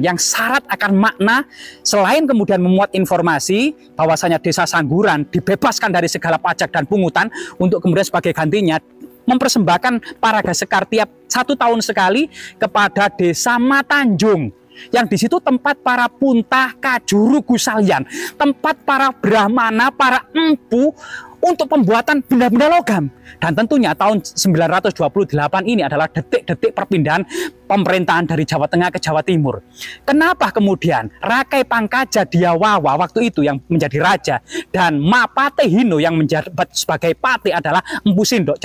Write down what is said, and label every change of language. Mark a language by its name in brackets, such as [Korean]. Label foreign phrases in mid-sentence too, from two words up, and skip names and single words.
[Indonesian] yang syarat akan makna, selain kemudian memuat informasi bahwasanya desa Sangguran dibebaskan dari segala pajak dan pungutan, untuk kemudian sebagai gantinya mempersembahkan paraga sekar tiap 1 tahun sekali kepada Desa Matanjung, yang di situ tempat para puntah kajuru gusalian, tempat para brahmana, para empu untuk pembuatan benda-benda logam. Dan tentunya tahun 928 ini adalah detik-detik perpindahan pemerintahan dari Jawa Tengah ke Jawa Timur. Kenapa kemudian Rakai Pangkaja Diawawa waktu itu yang menjadi raja dan Mapate Hino yang menjabat sebagai pate adalah Empu Sindok.